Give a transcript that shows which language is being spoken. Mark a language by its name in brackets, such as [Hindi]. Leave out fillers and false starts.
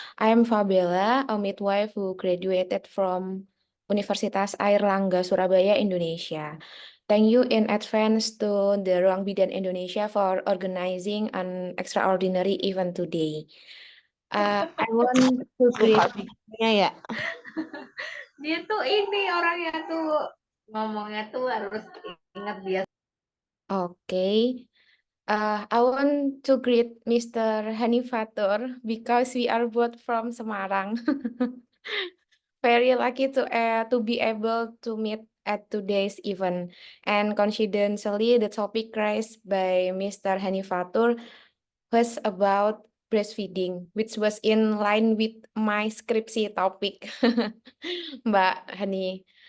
[English] I am Fabiola, a midwife who graduated from Universitas Airlangga Surabaya, Indonesia. Thank you in advance to the Ruang Bidan Indonesia for organizing an extraordinary event today. I want to greet. [Indonesian] Ya. Dia tuh ini orangnya tuh ngomongnya tuh harus ingat dia. [English] Okay. I want to greet Mr. Hanifatur because we are both from Semarang. Very lucky to be able to meet at today's event. And coincidentally, the topic raised by Mr. Hanifatur was about breastfeeding, which was in line with my skripsi topic, Mbak Hani.